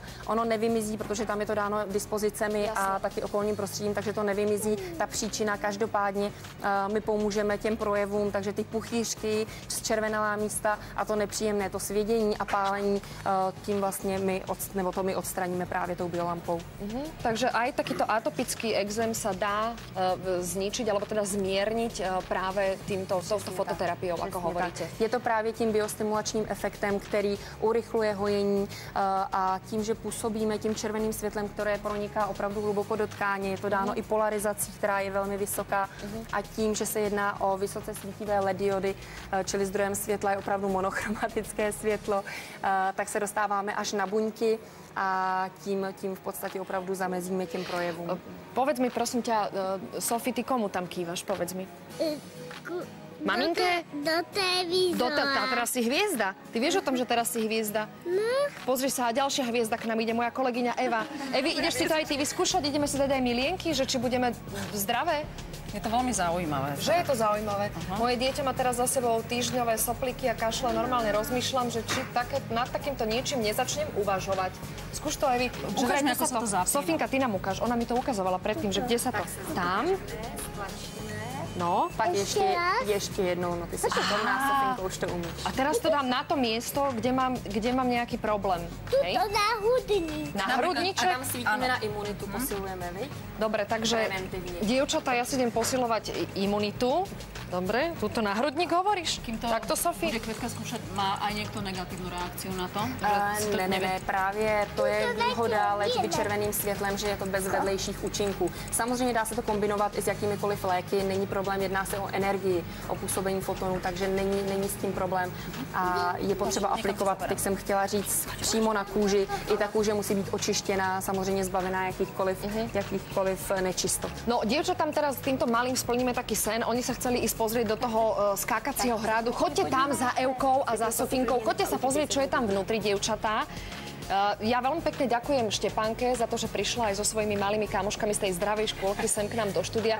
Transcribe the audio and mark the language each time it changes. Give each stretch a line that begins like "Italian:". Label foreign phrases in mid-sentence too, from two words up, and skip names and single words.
Czech: Ono nevymizí, protože tam je to dáno dispozicemi a taky okolním prostředím, takže to nevymizí ta příčina. Každopádně my pomůžeme těm projevům, takže ty puchýřky, zčervenalá místa a to nepříjemné, to svědění a pálení, tím vlastně my odstraníme právě tou biolampou.
Slovak: Takže Takže aj takýto atopický exém sa dá zničiť, alebo teda zmierniť práve touto fototerapiou, ako hovoríte.
Czech: Je to právě tím biostimulačním efektem, který urychluje hojení a tím, že působíme tím červeným světlem, které proniká opravdu hluboko do tkáně, je to dáno i polarizací, která je velmi vysoká a tím, že se jedná o vysoce svítivé LED diody, čili zdrojem světla je opravdu monochromatické světlo, tak se dostáváme až na buňky a tím v podstatě opravdu zamezíme těm projevům.
Slovak: Povedz mi, prosím ťa, Sofie, ty komu tam kývaš? Povedz mi. Maminke? Do televízora. Teraz si hviezda. Ty vieš o tom, že teraz si hviezda? No. Pozri sa, a ďalšia hviezda k nám ide, moja kolegyňa Eva. Evi, ideš si to aj ty vyskúšať? Ideme si dať aj mylienky, že či budeme zdravé? Je to veľmi zaujímavé. Že je to zaujímavé. Moje dieťa má teraz za sebou týždňové sopliky a kašle. Normálne rozmýšľam, že či nad takýmto niečím nezačnem uvažovať. Skúš to, Evi. Ukážme, ako sa to zapína. Sofinka, ty nám ukáž. Ona mi to ukazovala predtým, že kde sa to... Tam. No.
Czech: Pak ještě jednou, no ty si šikovná, Sofinko, už to umíš.
Slovak: A teraz to dám na to miesto, kde mám nejaký problém. Hej? To na hrudník. Na hrudníček?
Czech: A tam svítíme na imunitu, posilujeme, viď?
Slovak: Dobre, takže dievčatá, ja si idem posilovať imunitu. Dobre, tuto na hrudník hovoríš? Takto, Sofie? Bude Květka skúšať, má aj niekto negatívnu reakciu na to?
Czech: Ne, právě to je výhoda léčby červeným světlem, že je to bez vedlejších účinků. Samozřejmě dá se to kombinovat i s jakýmikoliv léky, není problém, jedná se o energii, o působení fotonů, takže není s tím problém. A je potřeba aplikovat, teď jsem chtěla říct, přímo na kůži. I ta kůže musí být očištěná, samozřejmě zbavená jakýchkoliv nečistot.
Slovak: No, dievčatám teraz týmto malým splníme taký sen. Oni sa chceli ísť pozrieť do toho skákacieho hradu. Choďte tam za Evkou a za Sofinkou. Choďte sa pozrieť, čo je tam vnútri, dievčatá. Ja veľmi pekne ďakujem Štepánke za to, že prišla aj so svojimi malými kamoškami z tej zdravej škôlky sem k nám do štúdia.